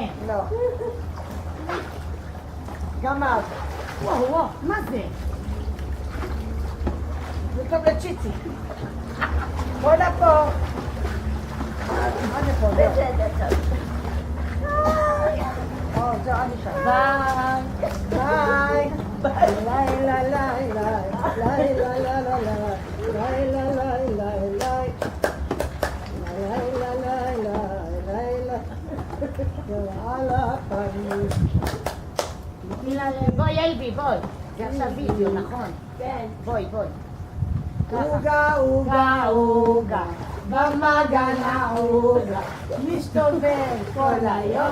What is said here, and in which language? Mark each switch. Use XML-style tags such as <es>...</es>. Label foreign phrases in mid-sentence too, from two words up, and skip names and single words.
<he>לא. גם את. וואו, וואו, מה זה? זה טוב לצ'יצי. בואי לפה. אני פה, זהו. זהו, אני שם. ביי. ביי. ליי, ליי, ליי, ליי. ליי, ליי, ליי, ליי, ליי. ליי, ליי, ליי, ליי, ליי. ליי, ליי, ליי, ליי, ליי. זהו, על הפנים. בואי אלבי, בואי. זה עכשיו וידאו, נכון? כן. בואי, בואי. עוגה, עוגה, עוגה, במגן העוגה, מסתובב כל היום,</he>